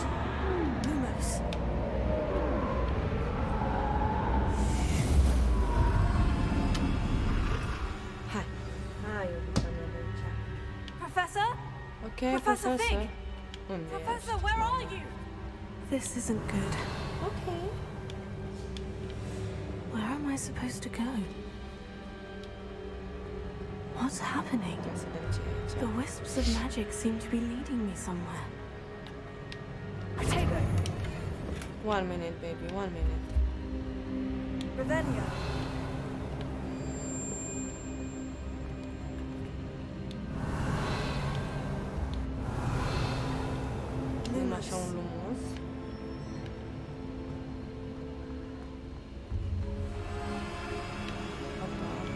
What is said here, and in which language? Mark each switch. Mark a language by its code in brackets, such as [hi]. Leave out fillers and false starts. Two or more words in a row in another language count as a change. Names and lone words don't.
[ro] Lumos. Hai, iubita mea de aici. Professor? Ok, Professor profesor. Fig. Unde Professor, ești? [en] where are you? This isn't good. Ok. Where am I supposed to go? What's happening? [ro] Ia să vedem ce e aici. [en] The wisps of magic seem to be leading me somewhere. One minute, baby, 1 minute. Revelio. [ro] Avem așa un lumos. Opa.